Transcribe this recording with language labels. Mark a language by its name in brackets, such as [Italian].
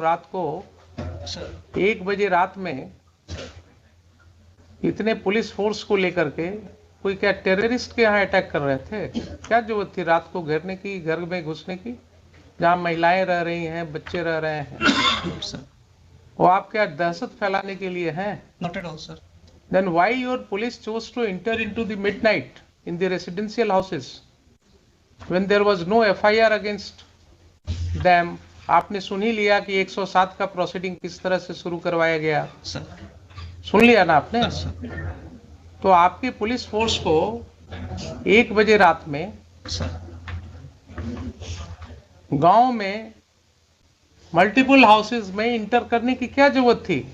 [Hindi] रात को 1 बजे रात में इतने पुलिस फोर्स को लेकर के कोई क्या टेररिस्ट के यहाँ अटैक कर रहे थे? क्या जरूरत थी रात को घेरने की, घर में घुसने की, जहाँ महिलाएं रह रही हैं, बच्चे रह रहे हैं? वो आप क्या दहशत फैलाने के लिए हैं? [English] Not at all, sir. Then why your police chose to enter into the midnight in the residential houses when there was no FIR against them? [Hindi] आपने सुन ही लिया कि 107 का प्रोसीडिंग किस तरह से शुरू करवाया गया, [English] Sir. [Hindi] सुन लिया ना आपने? [English] Yes, sir. [Hindi] तो आपकी पुलिस फोर्स को 1 बजे रात में [English] Sir. [Hindi] गांव में मल्टीपल हाउसेस में इंटर करने की क्या जरूरत थी?